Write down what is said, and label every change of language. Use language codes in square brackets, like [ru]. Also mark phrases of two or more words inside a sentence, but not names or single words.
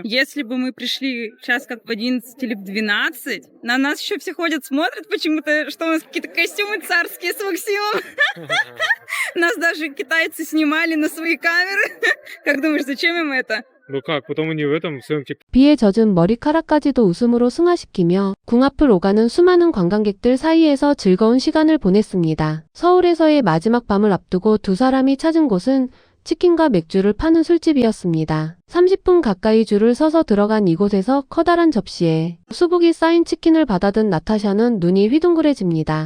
[ru] Если бы мы пришли час как в 11 или в 12, на нас еще все ходят, смотрят почему-то, что у нас какие-то костюмы царские с Максимом. Нас даже китайцы снимали на свои камеры. Как думаешь, зачем им это? Ну как, потом они в этом в своем [ko] 비에 젖은 머리카락까지도 웃음으로 승화시키며 궁 앞을 오가는 수많은 관광객들 사이에서 즐거운 시간을 보냈습니다. 서울에서의 마지막 밤을 앞두고 두 사람이 찾은 곳은 치킨과 맥주를 파는 술집이었습니다. 30분 가까이 줄을 서서 들어간 이곳에서 커다란 접시에 수북이 쌓인 치킨을 받아든 나타샤는 눈이 휘둥그레집니다.